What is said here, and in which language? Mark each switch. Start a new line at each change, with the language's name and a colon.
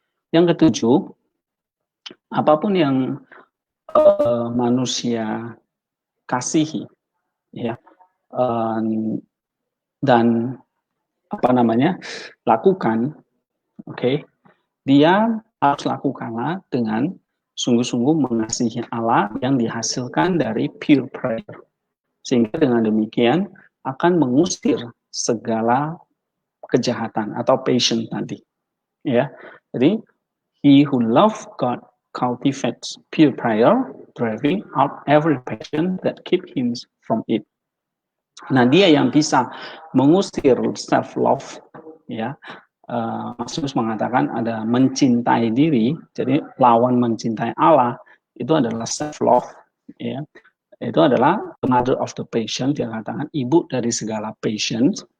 Indonesian: Yang ketujuh, apapun yang manusia kasihi, ya, dan lakukan, oke, dia harus lakukanlah dengan sungguh-sungguh mengasihi Allah yang dihasilkan dari pure prayer, sehingga dengan demikian akan mengusir segala kejahatan atau passion tadi, ya.
English: Jadi he who love God cultivates pure prayer, driving out every passion that keep him from it.
Indonesian: Nah, dia yang bisa mengusir self love, ya. Yesus mengatakan ada mencintai diri, jadi lawan mencintai Allah itu adalah self love, ya. Itu adalah
English: the mother of the passion,
Indonesian: dia katakan ibu dari segala passion.